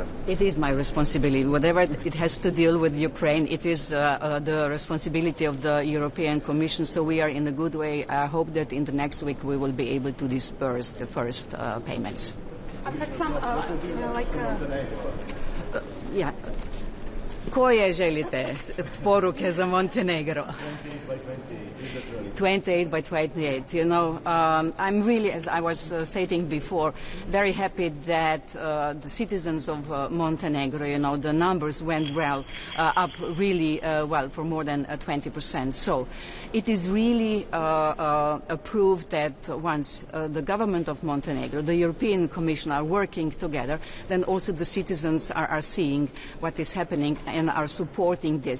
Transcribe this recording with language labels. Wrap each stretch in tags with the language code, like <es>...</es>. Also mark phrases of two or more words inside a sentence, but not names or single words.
<en>It is my responsibility. Whatever it has to deal with Ukraine, it is the responsibility of the European Commission, so we are in a good way. I hope that in the next week we will be able to disperse the first payments. I've had some, yeah.</en> <sr>Koje želite poruke za Montenegro?</sr> <en>28 by 28. You know, I'm really, as I was stating before, very happy that the citizens of Montenegro, you know, the numbers went well, up really well for more than 20%. So it is really a proof that once the government of Montenegro, the European Commission are working together, then also the citizens are seeing what is happening and are supporting this.</en>